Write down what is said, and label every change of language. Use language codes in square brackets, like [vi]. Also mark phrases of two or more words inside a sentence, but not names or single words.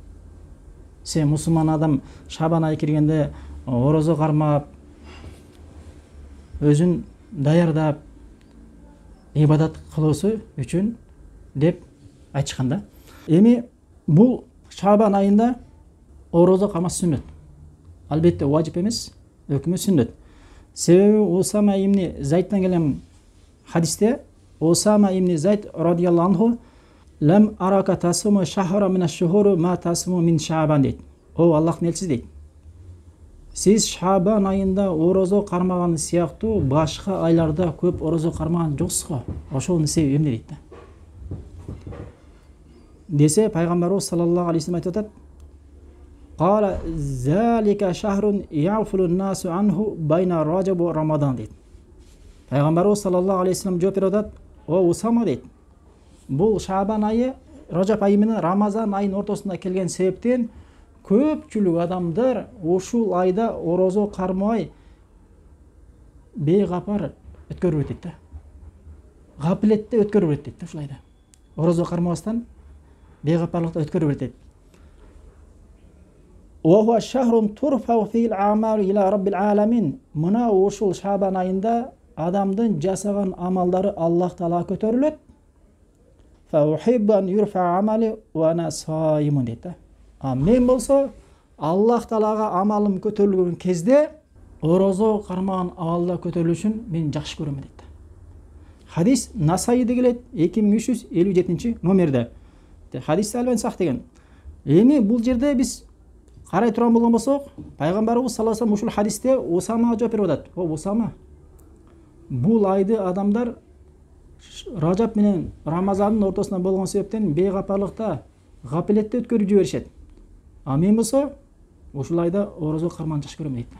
[ky] Сен мусулман адам Шабан айы киргенде орозо кармап, өзүн даярдап, ибадат кылуусу үчүн деп айтышкан да. Эми бул Шабан айында орозо кармаш сүннөт. Албетте важип эмес, өкүмү сүннөт. Себеби Усама ибн Зайдтан келген хадисте Усама ибн Зайд [ar] رضي الله عنه لم أرك تصوم شهرا من الشهور ما تصوم من شعبان [ky] дейт. О Аллахтын элчиси дейт. Сиз Шабан айында орозо кармаган сыяктуу башка айларда көп орозо кармаган жоксуз го. Ошонун себеби эмне дейт да. Десе пайгамбарыбыз [ar] صلى الله عليه وسلم [ky] айтып атат: [ar] "قال ذلك شهر يغفل الناس عنه بين رجب ورمضان" [ky] дейт. Пайгамбарыбыз [ar] صلى الله عليه وسلم [ky] жооп берип атат: "О Усама" дейт. Бул Шабан айы Ражаб айы менен Рамазан айынын ортосунда келген себептен көпчүлүк адамдар ушул айда орозо кармабай бейгапар өткөрүп өтөт да. Гаплетте өткөрүп өтөт да ушул айда. Орозо кармабастан бейгапарлыкта өткөрүп өтөт. [ar] وهو شهر ترفع فيه الأعمال إلى رب العالمين. [ky] Мына ушул Шабан айында адамдын жасаган амалдары Аллах Таала көтөрүлөт. [ar] فأحب أن يرفع عملي وأنا صائم [ky] дейт да. Мен болсо Аллах Таалага амалым көтөрүлгөн кезде орозо кармаган абалда көтөрүлүшүн мен жакшы көрөм дейт да. Хадис Насаиде келет 2357 номерде. Хадис албан сак деген. Эми бул жерде биз карай турган болгон болсок, пайгамбарыбыз [ar] صلى الله عليه وسلم [ky] ушул хадисте Усамага жооп берип атат. О Усама, бул айды адамдар Ражаб менен Рамазандын ортосунда болгон себептен бейгапарлыкта, гаплетте өткөрүп жиберишет. Мен болсо ушул айда орозо кармаган жакшы көрөм дейт.